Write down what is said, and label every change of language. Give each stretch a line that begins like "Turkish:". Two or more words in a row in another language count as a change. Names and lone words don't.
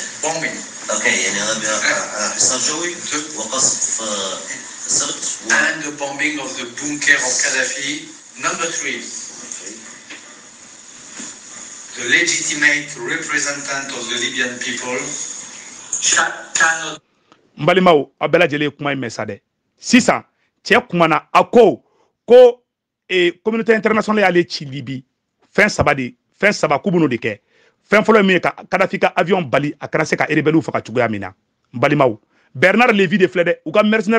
English: Bombing. Okay, and the bombing of the bunker of Gaddafi. Number 3, the legitimate representative of the Libyan people cannot.
Bambara: Mbalimaw a bɛɛ lajɛlen ye kuma in mɛn sa dɛ sisan cɛ kumana a ko
French: communauté internationale
Bambara: y'ale ci Libi fɛn saba k'u ben'o de kɛ fɛn fɔlɔ min ye ka Kadhafi ka avion bali a kana se ka rebelle faga cogoya min na n balimaw Bernard Lévy de filɛ dɛ u ka mercenaire